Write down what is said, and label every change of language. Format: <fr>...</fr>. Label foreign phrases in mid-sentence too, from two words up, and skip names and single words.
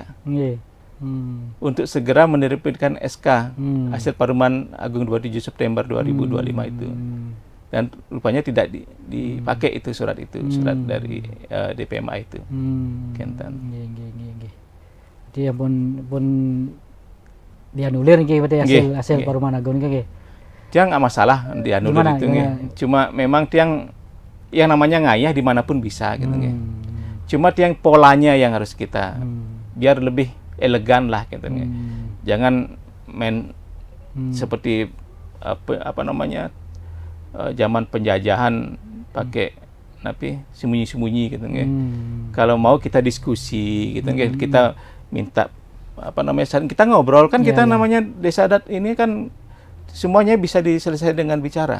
<id>Untuk segera menerbitkan SK hasil Parlemen Agung 27 September 2025 itu. Dan rupanya tidak dipakai itu surat dari DPMA itu. Kentan. Jadi pun dianulir hasil Parlemen Agung nggih. Tiang nggak masalah dianulir itu nggih. Cuma memang Tiang yang namanya ngayah dimanapun bisa gitu nggih. Cuma Tiang polanya yang harus kita biar lebih elegan lah gitu. Jangan main seperti zaman penjajahan pakai sembunyi-sembunyi gitu Kalau mau kita diskusi gitu kita minta kita ngobrol kan kita namanya desa adat ini kan semuanya bisa diselesaikan dengan bicara.</id>